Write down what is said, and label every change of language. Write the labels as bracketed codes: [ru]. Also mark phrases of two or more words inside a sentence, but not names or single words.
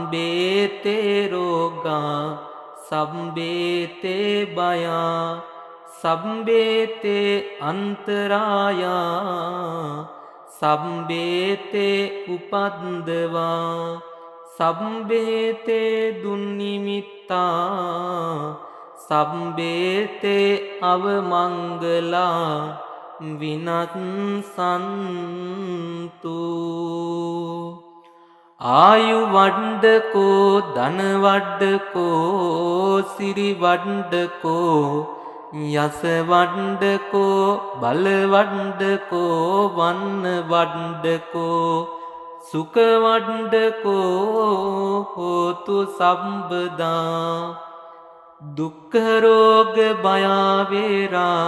[pi] සම්බේතේ රෝගා සම්බේතේ බයා සබ්බේතේ අන්තරායා සබ්බේතේ උපද්දවා සබ්බේතේ දුන්නිමිත්තා සබ්බේතේ අවමංගලා විනත්සන්තු ආයු වඩ්ඩකෝ ධන වඩ්ඩකෝ සිරි වඩ්ඩකෝ යස වඩ්ඩකෝ බල වඩ්ඩකෝ වන්න වඩ්ඩකෝ සුඛ වඩ්ඩකෝ හෝතු සම්බදා දුක්ඛ රෝග භය වේරා